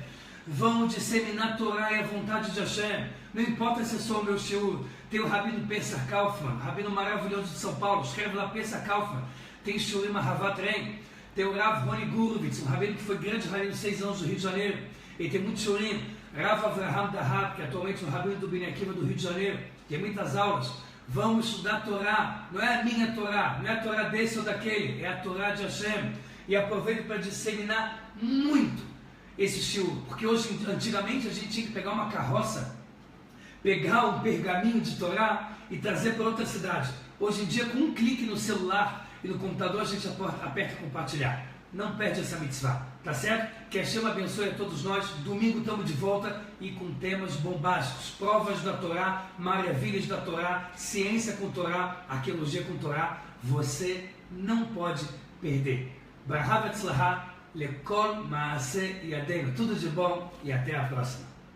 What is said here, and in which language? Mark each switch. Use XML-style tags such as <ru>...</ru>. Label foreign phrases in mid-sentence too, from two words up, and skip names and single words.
<pt>Vão disseminar a Torá e a vontade de Hashem. Não importa se é só o meu shiur. Tem o Rabino Pesach Kaufman, Rabino maravilhoso de São Paulo. Escreve lá Pesach Kaufman. Tem Shurim Ahavat Reim. Tem o Rav Roni Gurvitz, um rabino que foi grande rabino de 6 anos do Rio de Janeiro. Ele tem muito shurim. Rav Avraham Dahat, que atualmente é o rabino do Bnei Akiva do Rio de Janeiro. Tem muitas aulas. Vamos estudar a Torá. Não é a minha Torá, não é a Torá desse ou daquele. É a Torá de Hashem. E aproveito para disseminar muito esse shiur. Porque hoje, antigamente, a gente tinha que pegar uma carroça, pegar um pergaminho de Torá e trazer para outra cidade. Hoje em dia, com um clique no celular e no computador, a gente aperta compartilhar. não perde essa mitzvah, tá certo? Que Hashem abençoe a todos nós. Domingo estamos de volta e com temas bombásticos, provas da Torá, maravilhas da Torá, ciência com Torá, arqueologia com Torá. Você não pode perder.</pt> <he>ברכה והצלחה לכל מעשה ידינו.</he> <pt>Tudo de bom e até a próxima.</pt>